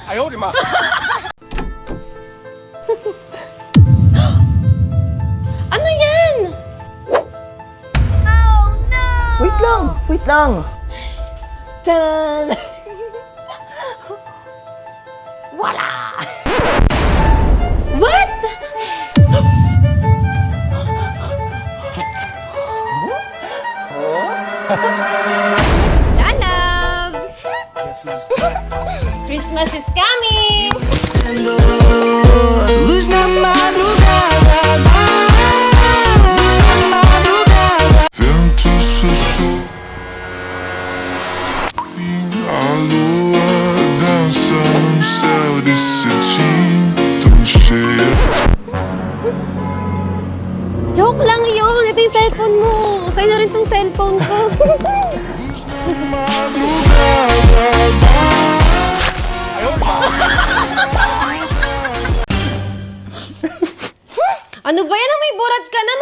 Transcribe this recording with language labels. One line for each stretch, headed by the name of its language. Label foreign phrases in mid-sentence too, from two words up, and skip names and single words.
Filipino: Ano yan? Wait lang. Tan! Wala! What? Lalabs!
English: Christmas is coming!
Portuguese: Luz na madrugada. Vento sussurra e a lua dança no céu de cetim, tão cheia.
Filipino: Joke lang yun! Ito yung cellphone mo! Sa'yo na rin tong cellphone ko! Ano ba yan? May burat ka na!